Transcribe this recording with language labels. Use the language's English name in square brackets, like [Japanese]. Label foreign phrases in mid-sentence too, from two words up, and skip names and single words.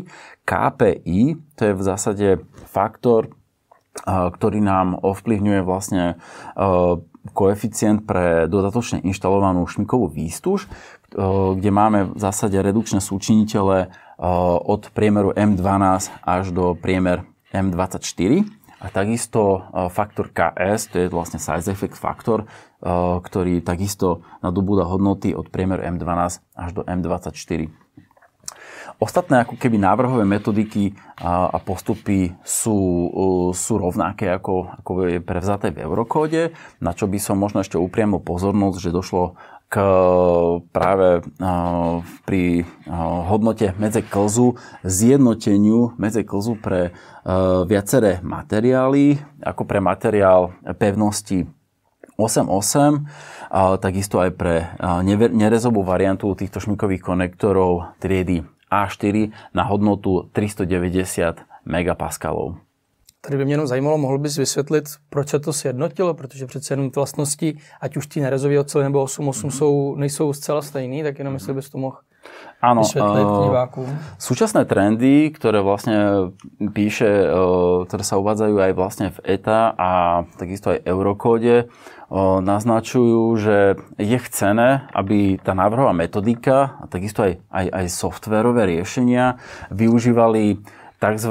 [Slovak] KPI, to je v zásade faktor, ktorý nám ovplyvňuje vlastne koeficient pre dodatočne inštalovanú šmikovú výstuž, kde máme v zásade redukčné súčinitele od priemeru M12 až do priemer M24. a takisto faktor KS, to je vlastne [English] size effect [Slovak] faktor, ktorý takisto nadobúda hodnoty od priemeru M12 až do M24. Ostatné ako keby návrhové metodiky a postupy sú rovnaké ako je prevzaté v Eurokóde, na čo by som možno ešte upriamil pozornosť, že došlo k práve pri hodnote medzeklzu zjednoteniu medzeklzu pre viaceré materiály, ako pre materiál pevnosti 8.8, takisto aj pre nerezovú variantu týchto šmikových konektorov triedy A4 na hodnotu 390 megapaskalov. [Czech] Tady by mě jenom zajímalo, mohl bys vysvětlit, proč se to sjednotilo, protože přece jenom vlastnosti, ať už ty nerezové ocely nebo 8.8 nejsou zcela stejný, tak jenom jestli bys to mohl vysvetliť divákům. [Slovak] Súčasné trendy, ktoré vlastne píše, ktoré sa uvádzajú aj vlastne v ETA a takisto aj Eurokóde, naznačujú, že je chcené, aby tá návrhová metodika a takisto aj softverové riešenia využívali tzv.